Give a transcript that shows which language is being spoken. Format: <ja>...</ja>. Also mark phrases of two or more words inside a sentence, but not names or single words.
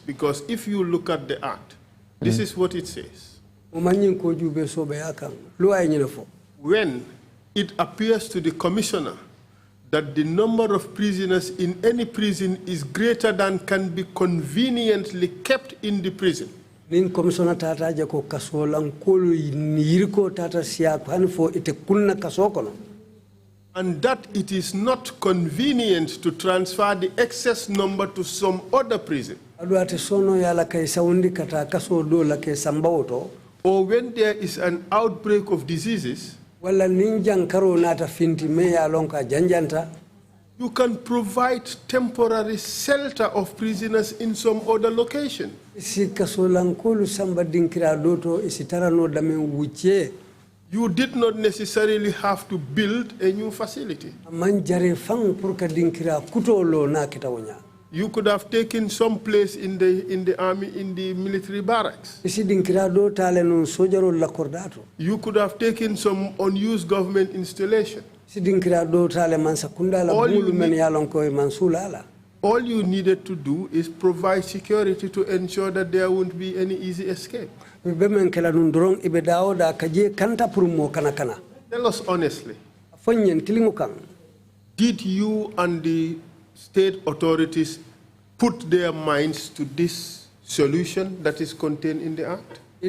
<en>Because if you look at the Act, this is what it says. When it appears to the commissioner that the number of prisoners in any prison is greater than can be conveniently kept in the prison,</en> <man>nin commissioner tata je ko kasolan kolu yirko tata siya hanfo ite kunna kasokono,</man> <en>and that it is not convenient to transfer the excess number to some other prison,</en> <man>aduate sono yala kay sawundi kata kaso do la ke sambawoto,</man> <en>or when there is an outbreak of diseases,</en> <man>wala ninjan karo nata finti me ya lonka janjanta,</man> <en>you can provide temporary shelter of prisoners in some other location.</en> <man>Si kasolankolu samba dinkira doto isitara no dame wuche.</man> <en>You did not necessarily have to build a new facility.</en> <man>Manjare fang purka dinkira kutolo na kitawonya.</man> <en>You could have taken some place in the army, in the military barracks.</en> <man>Isi dinkira do tale no sojaro la kordato.</man> <en>You could have taken some unused government installation. All you needed to do is provide security to ensure that there won't be any easy escape. Tell us honestly, did you and the state authorities put their minds to this solution that is contained in the act?</en>